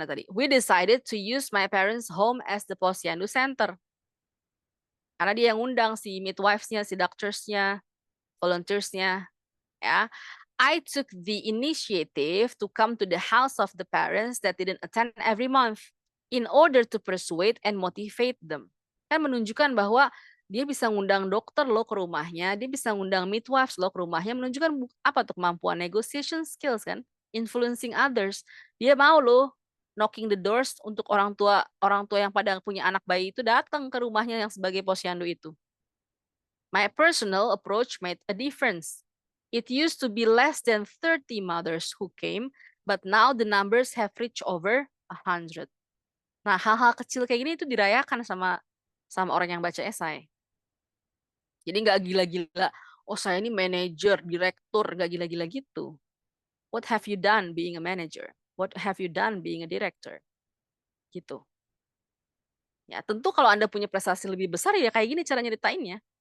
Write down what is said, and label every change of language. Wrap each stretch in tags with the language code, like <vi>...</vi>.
<en>We decided to use my parents' home as the Posyandu Center.</en> <id>Karena dia yang undang si midwives-nya, si doctors-nya, volunteers-nya, ya.</id> <en>I took the initiative to come to the house of the parents that didn't attend every month in order to persuade and motivate them.</en> <id>Kan menunjukkan bahwa dia bisa ngundang dokter lo ke rumahnya, dia bisa ngundang midwives lo ke rumahnya, menunjukkan apa tuh kemampuan</id> <en>negotiation skills</en> <id>kan,</id> <en>influencing others.</en> <id>Dia mau lo</id> <en>knocking the doors</en> <id>untuk orang tua yang pada punya anak bayi itu datang ke rumahnya yang sebagai posyandu itu.</id> <en>My personal approach made a difference. It used to be less than 30 mothers who came, but now the numbers have reached over 100.</en> <id>Nah, hal-hal kecil kayak gini itu dirayakan sama orang yang baca esai. Jadi nggak gila-gila, oh saya ini manajer, direktur, nggak gila-gila gitu.</id> <en>What have you done being a manager? What have you done being a director?</en> <id>Gitu. Ya, tentu kalau Anda punya prestasi lebih besar ya kayak gini cara nyeritainnya.</id>